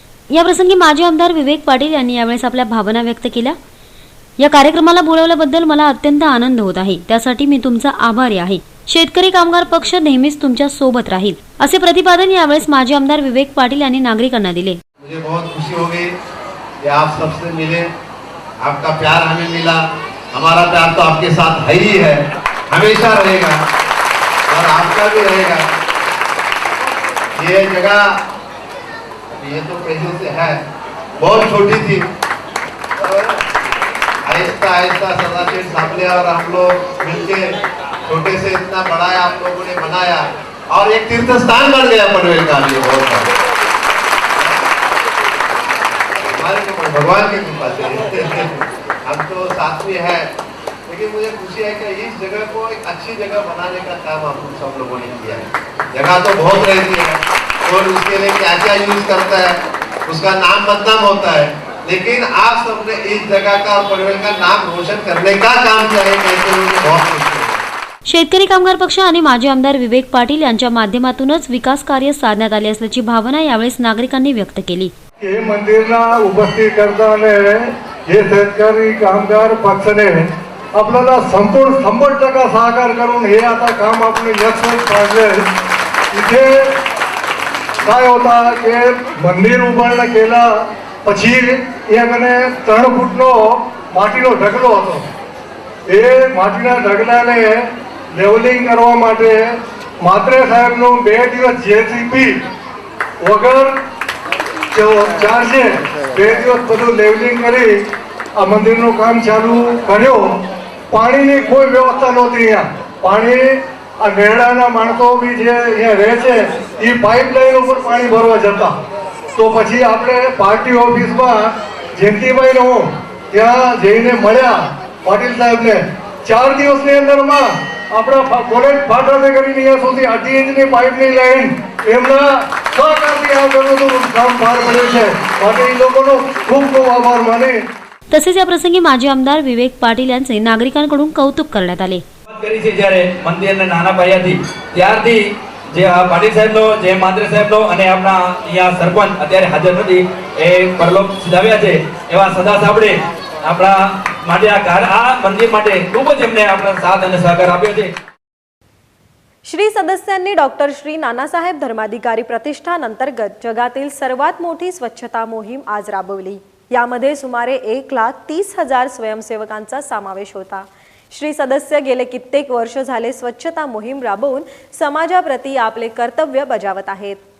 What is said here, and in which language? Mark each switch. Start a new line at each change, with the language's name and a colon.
Marathi: या प्रसंगी माजी आमदार विवेक पाटील यांनी यावेळेस आपल्या भावना व्यक्त केल्या. या कार्यक्रमाला बोलावल्याबद्दल मला अत्यंत आनंद होत आहे. त्यासाठी मी तुमचा आभारी आहे. शेतकरी कामगार पक्ष नेहमीच तुमच्या सोबत राहील, असे प्रतिपादन यावेळेस माजी आमदार विवेक पाटील यांनी नागरिकांना दिले.
Hindi: मुझे बहुत खुशी हो गई कि आप सबसे मिले, आपका प्यार हमें मिला. हमारा प्यार तो आपके साथ है ही है, हमेशा रहेगा और आपका भी रहेगा. ये जगह ये तो पहले से है, बहुत छोटी थी और आहिस्ता आहिस्ता सदाशिव सामने और हम लोग मिलके छोटे से इतना बड़ा है आप लोगों ने बनाया और एक तीर्थ स्थान बन गया पनवेल का. भी बहुत भगवान की कृपा से हम तो साथ में है, लेकिन मुझे खुशी है कि इस जगह को एक अच्छी जगह बनाने का काम हम सब लोगों ने किया है. जगह तो बहुत रहती है और उसके लिए क्या क्या यूज करता है, उसका नाम बदनाम होता है, लेकिन आप सबने इस जगह का और पनवेल का नाम रोशन करने का काम किया है. मुझे बहुत खुशी है.
Marathi: शेतकरी कामगार पक्ष आणि माजी आमदार विवेक पाटील यांच्या माध्यमातूनच विकास कार्य साधण्यात आले असल्याची भावना यावेळेस नागरिकांनी व्यक्त केली. हे मंदिरला उपस्थित करताना हे शेतकरी कामगार पक्षाने आपल्याला संपूर्ण 100% सहकार करून हे आता काम
Gujarati: આપણે
Marathi: यशस्वी पाडले. इथे काय होता
Gujarati: કે મંદિર ઉભા કેલા પછી એને 3 ફૂટનો માટીનો ઢગલો હતો. એ માટીના ઢગલાને લેવલિંગ કરવા માટે માત્રે સાહેબનો 2 દિવસ જેસીબી વગર ચાર્જે 2 દિવસ બધું લેવલિંગ કરી આ મંદિરનું કામ ચાલુ કર્યો. પાણીની કોઈ વ્યવસ્થા નહોતી. અહીંયા પાણી આ નેરડાના માણસો બી જે અહીંયા રહે છે એ પાઇપલાઇન ઉપર પાણી ભરવા જતા. તો પછી આપણે પાર્ટી ઓફિસમાં જયંતિભાઈને હું ત્યાં જઈને મળ્યા પાટીલ સાહેબને. 4 દિવસની અંદરમાં આપણા કોલેજ ફાટાને કરીને અહીંયા સુધી 8 ઇંચની પાઇપની લાઈન એમના સહકારથી આ બધું કામ પાર પડ્યું છે. માટે એ લોકોનો ખૂબ ખૂબ આભાર માને.
Marathi: तसेच या प्रसंगी माजी आमदार विवेक पाटील यांचे नागरिकांकडून कौतुक करण्यात आले.
Gujarati: કરી છે જ્યારે મંદિરના નાના પાયાથી ત્યારથી જે પાટીલ સાહેબનો, જય માંત્રે સાહેબનો અને આપણા અહીંયા સરપંચ અત્યારે હાજર નથી એ પરલોક સિધાવ્યા છે એવા સદા સાંભળે આપણા માટે આ મંદિર માટે ખૂબ જ એમને આપણા સાથ અને સહકાર આપ્યો છે.
Marathi: श्री सदस्यांनी डॉक्टर श्री नानासाहेब धर्माधिकारी प्रतिष्ठान अंतर्गत जगातील सर्वात मोठी स्वच्छता मोहीम आज राबवली. यामध्ये सुमारे 1,30,000 स्वयंसेवकांचा समावेश होता. श्री सदस्य गेले कित्येक वर्ष झाले स्वच्छता मोहीम राबवून समाजाप्रती आपले कर्तव्य बजावत आहेत.